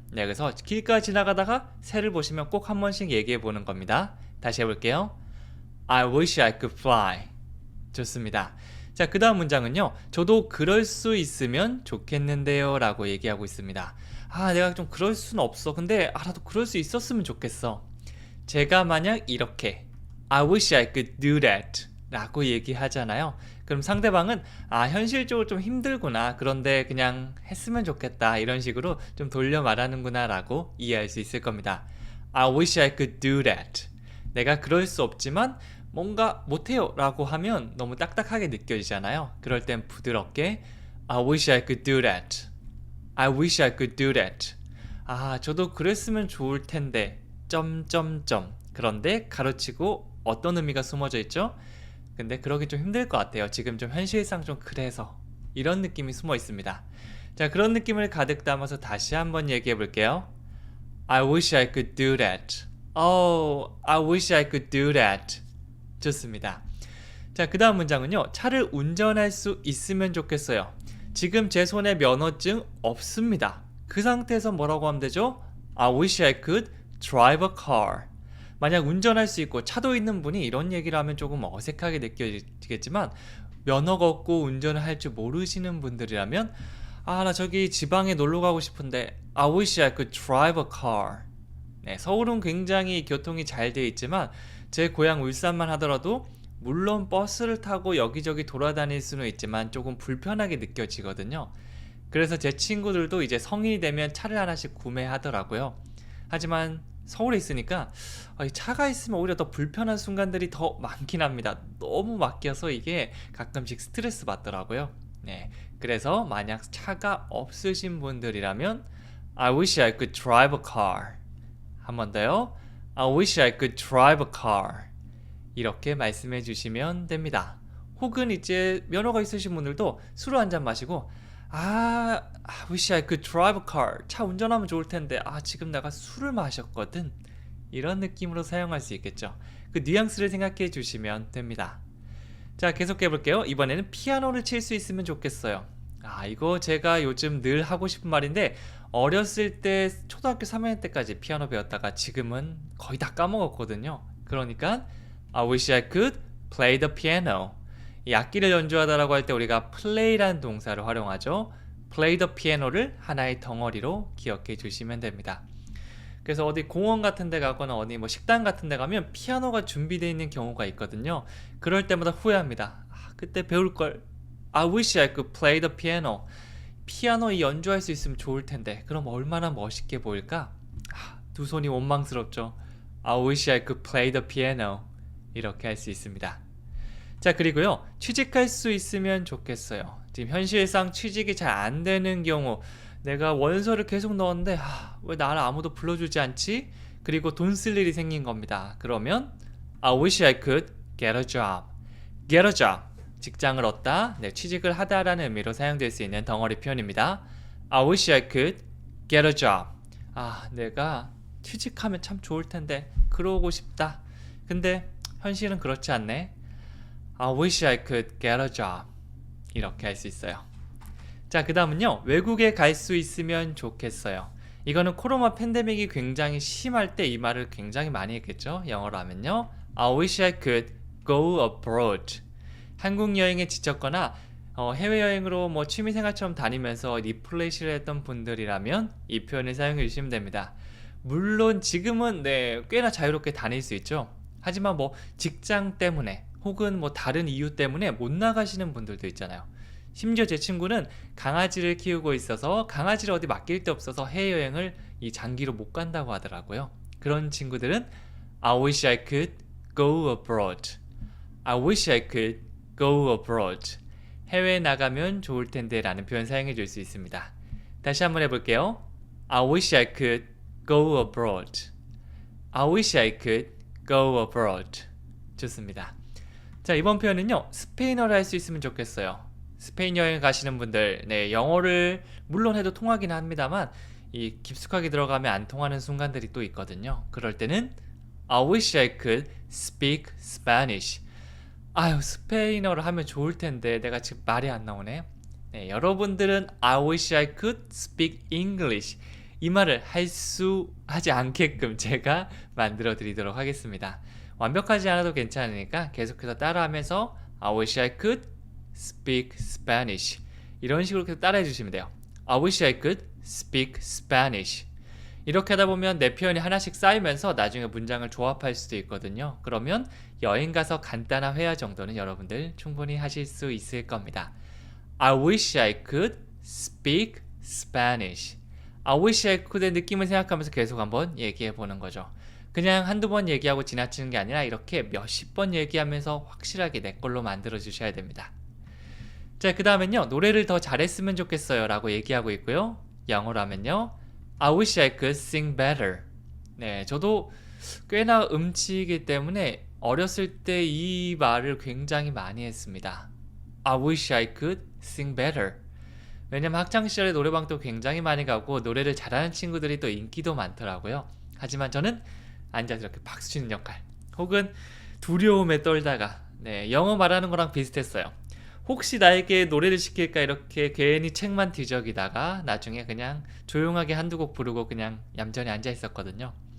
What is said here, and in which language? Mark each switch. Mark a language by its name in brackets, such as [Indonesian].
[Korean] 네, 그래서 길가 지나가다가 새를 보시면 꼭 한 번씩 얘기해 보는 겁니다. 다시 해볼게요. [English] I wish I could fly. [Korean] 좋습니다. 자, 그 다음 문장은요. 저도 그럴 수 있으면 좋겠는데요 라고 얘기하고 있습니다. 내가 좀 그럴 수는 없어. 근데 나도 그럴 수 있었으면 좋겠어. 제가 만약 이렇게 [English] I wish I could do that [Korean] 라고 얘기하잖아요. 그럼 상대방은 현실적으로 좀 힘들구나. 그런데 그냥 했으면 좋겠다. 이런 식으로 좀 돌려 말하는구나 라고 이해할 수 있을 겁니다. [English] I wish I could do that. [Korean] 내가 그럴 수 없지만 뭔가 못해요 라고 하면 너무 딱딱하게 느껴지잖아요. 그럴 땐 부드럽게 [English] I wish I could do that. I wish I could do that. [Korean] 저도 그랬으면 좋을 텐데 점점점. 그런데 가로치고 어떤 의미가 숨어져 있죠? 근데 그러기 좀 힘들 것 같아요. 지금 좀 현실상 좀 그래서. 이런 느낌이 숨어 있습니다. 자, 그런 느낌을 가득 담아서 다시 한번 얘기해 볼게요. [English] I wish I could do that. I wish I could do that. [Korean] 좋습니다. 자, 그 다음 문장은요. 차를 운전할 수 있으면 좋겠어요. 지금 제 손에 면허증 없습니다. 그 상태에서 뭐라고 하면 되죠? [English] I wish I could drive a car. [Korean] 만약 운전할 수 있고 차도 있는 분이 이런 얘기를 하면 조금 어색하게 느껴지겠지만, 면허가 없고 운전을 할 줄 모르시는 분들이라면 나 저기 지방에 놀러 가고 싶은데 [English] I wish I could drive a car. [Korean] 네, 서울은 굉장히 교통이 잘 돼 있지만 제 고향 울산만 하더라도 물론 버스를 타고 여기저기 돌아다닐 수는 있지만 조금 불편하게 느껴지거든요. 그래서 제 친구들도 이제 성인이 되면 차를 하나씩 구매하더라고요. 하지만 서울에 있으니까 차가 있으면 오히려 더 불편한 순간들이 더 많긴 합니다. 너무 막혀서 이게 가끔씩 스트레스 받더라고요. 네, 그래서 만약 차가 없으신 분들이라면 [English] I wish I could drive a car. [Korean] 한 번 더요. [English] I wish I could drive a car. [Korean] 이렇게 말씀해 주시면 됩니다. 혹은 이제 면허가 있으신 분들도 술을 한 잔 마시고 [English] I wish I could drive a car. [Korean] 차 운전하면 좋을 텐데 지금 내가 술을 마셨거든. 이런 느낌으로 사용할 수 있겠죠. 그 뉘앙스를 생각해 주시면 됩니다. 자, 계속해 볼게요. 이번에는 피아노를 칠 수 있으면 좋겠어요. 이거 제가 요즘 늘 하고 싶은 말인데, 어렸을 때 초등학교 3학년 때까지 피아노 배웠다가 지금은 거의 다 까먹었거든요. 그러니까 [English] I wish I could play the piano. [Korean] 이 악기를 연주하다라고 할 때 우리가 play라는 동사를 활용하죠. [English] play the piano [Korean] 를 하나의 덩어리로 기억해 주시면 됩니다. 그래서 어디 공원 같은 데 가거나 어디 식당 같은 데 가면 피아노가 준비되어 있는 경우가 있거든요. 그럴 때마다 후회합니다. 그때 배울 걸. [English] I wish I could play the piano. [Korean] 피아노 연주할 수 있으면 좋을 텐데 그럼 얼마나 멋있게 보일까? 두 손이 원망스럽죠. [English] I wish I could play the piano. [Korean] 이렇게 할 수 있습니다. 자, 그리고요. 취직할 수 있으면 좋겠어요. 지금 현실상 취직이 잘 안 되는 경우, 내가 원서를 계속 넣었는데 왜 나를 아무도 불러주지 않지? 그리고 돈 쓸 일이 생긴 겁니다. 그러면 [English] I wish I could get a job. get a job. [Korean] 직장을 얻다, 취직을 하다라는 의미로 사용될 수 있는 덩어리 표현입니다. [English] I wish I could get a job. [Korean] 내가 취직하면 참 좋을 텐데 그러고 싶다. 근데 현실은 그렇지 않네. [English] I wish I could get a job. [Korean] 이렇게 할 수 있어요. 자, 그 다음은요. 외국에 갈 수 있으면 좋겠어요. 이거는 코로나 팬데믹이 굉장히 심할 때 이 말을 굉장히 많이 했겠죠. 영어로 하면요. [English] I wish I could go abroad. [Korean] 한국 여행에 지쳤거나 해외여행으로 취미생활처럼 다니면서 리플레이시를 했던 분들이라면 이 표현을 사용해 주시면 됩니다. 물론 지금은 꽤나 자유롭게 다닐 수 있죠. 하지만 직장 때문에 혹은 다른 이유 때문에 못 나가시는 분들도 있잖아요. 심지어 제 친구는 강아지를 키우고 있어서 강아지를 어디 맡길 데 없어서 해외여행을 장기로 못 간다고 하더라고요. 그런 친구들은 [English] I wish I could go abroad. I wish I could go abroad. [Korean] 해외에 나가면 좋을 텐데 라는 표현 사용해 줄 수 있습니다. 다시 한번 해볼게요. [English] I wish I could go abroad. I wish I could go abroad. [Korean] 좋습니다. 자, 이번 표현은요. 스페인어를 할 수 있으면 좋겠어요. 스페인 여행 가시는 분들, 영어를 물론 해도 통하긴 합니다만 깊숙하게 들어가면 안 통하는 순간들이 또 있거든요. 그럴 때는 [English] I wish I could speak Spanish. [Korean] 스페인어를 하면 좋을 텐데 내가 지금 말이 안 나오네. 여러분들은 [English] I wish I could speak English. [Korean] 이 말을 하지 않게끔 제가 만들어 드리도록 하겠습니다. 완벽하지 않아도 괜찮으니까 계속해서 따라하면서 [English] I wish I could speak Spanish. [Korean] 이런 식으로 계속 따라해 주시면 돼요. [English] I wish I could speak Spanish. [Korean] 이렇게 하다 보면 내 표현이 하나씩 쌓이면서 나중에 문장을 조합할 수도 있거든요. 그러면 여행 가서 간단한 회화 정도는 여러분들 충분히 하실 수 있을 겁니다. [English] I wish I could speak Spanish. I wish I could [Korean] 의 느낌을 생각하면서 계속 한번 얘기해 보는 거죠. 그냥 한두 번 얘기하고 지나치는 게 아니라 이렇게 몇십 번 얘기하면서 확실하게 내 걸로 만들어 주셔야 됩니다. 자, 그 다음엔요. 노래를 더 잘했으면 좋겠어요 라고 얘기하고 있고요. 영어로 하면요. [English] I wish I could sing better. [Korean] 저도 꽤나 음치이기 때문에 어렸을 때 이 말을 굉장히 많이 했습니다. [English] I wish I could sing better. [Korean] 왜냐면 학창시절에 노래방도 굉장히 많이 가고 노래를 잘하는 친구들이 또 인기도 많더라고요. 하지만 저는 앉아서 이렇게 박수 치는 역할 혹은 두려움에 떨다가 영어 말하는 거랑 비슷했어요. 혹시 나에게 노래를 시킬까 이렇게 괜히 책만 뒤적이다가 나중에 그냥 조용하게 한두 곡 부르고 그냥 얌전히 앉아 있었거든요.